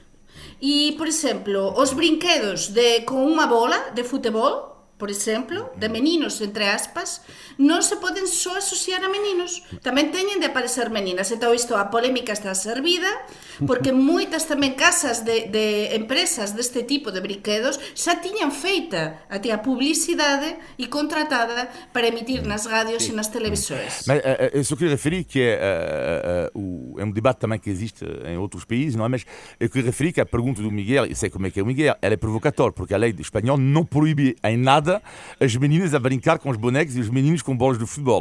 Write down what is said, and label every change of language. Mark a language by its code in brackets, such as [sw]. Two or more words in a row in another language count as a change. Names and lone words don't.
[gl] E, por exemplo, os brinquedos con unha bola de futebol, por exemplo, de meninos, entre aspas, non se poden só asociar a meninos. Tamén teñen de aparecer meninas. Entón, isto, a polémica está servida, porque moitas tamén casas de empresas deste tipo de brinquedos xa tiñan feita até a publicidade e contratada para emitir nas radios e nas televisores. [pt] Mas eu só queria referir que é um debate também que existe em outros países, não é? Mas eu queria referir que a pergunta do Miguel, eu sei como é que é o Miguel, ela é provocatória, porque a lei espanhola não proíbe em nada as meninas a brincar com os bonecos e os meninos com bolas de futebol.